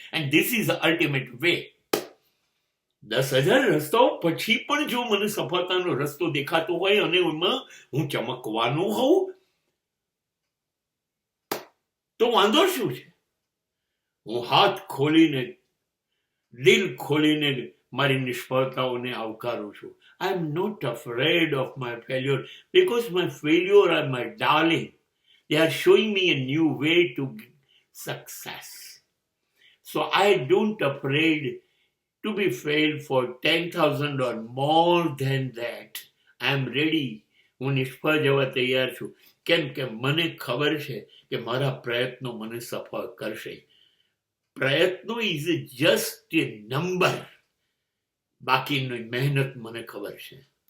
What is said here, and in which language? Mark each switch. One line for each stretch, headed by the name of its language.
English: And this is the ultimate way.
Gujarati: 10,000 રસ્તાઓ પછી પણ જો મને સફળતાનો રસ્તો દેખાતો હોય અને એમાં હું ચમકવાનો હોઉં તો વાંધો શું છે? હું હાથ ખોલીને, દિલ ખોલીને મારી નિષ્ફળતાઓને આવકારું છું.
English: I am not afraid of my failure because my failure are my darling. They are showing me a new way to success. So I don't afraid to be failed for 10,000 or more than that. I am ready.
Gujarati: હું નિષ્ફળ જવા તૈયાર છું. કેમ કે મને ખબર છે કે મારા પ્રયત્નો મને સફળ કરશે. પ્રયત્નો
English: Is just a number.
Gujarati: બાકીની મહેનત મને ખબર છે.